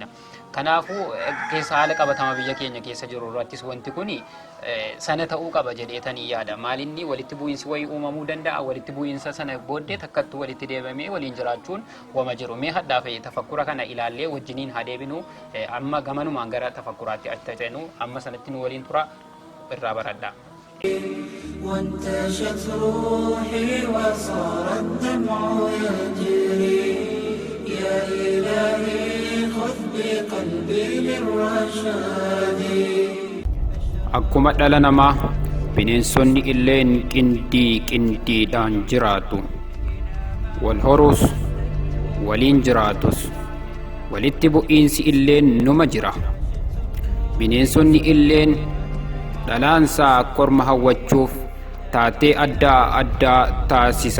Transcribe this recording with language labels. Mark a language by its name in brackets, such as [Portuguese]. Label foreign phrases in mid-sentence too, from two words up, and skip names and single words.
[Oromo] Kanaafuu keessa haala qabatama biyya keenya keessa jiru irrattis wanti kuni sana ta'uu qaba jedheetanii yaada. Maalinni walitti bu'iinsi wayii uumamuu danda'a walitti bu'iinsa sana booddee takkattuu walitti deebamee waliin jiraachuun wama jiru. Mee hadhaa fi tafakkura kana ilaallee wajjiniin haa deebinu amma gamanumaan gara tafakkuraatti attaanu amma sanatti nu waliin tura irraa baradhaa. [Arabic] وانتشت روحي وصار الدمع يجري يا إلهي خذ بقلبي للرشاد. [Oromo] Akkuma dhala namaa bineensonni illeen qindiidhaan jiraatu wal horuus waliin jiraatus walitti bu'iinsi illeen numa jira. Bineensonni illeen dhalaansaa korma hawwachuuf taatee addaa taasisa.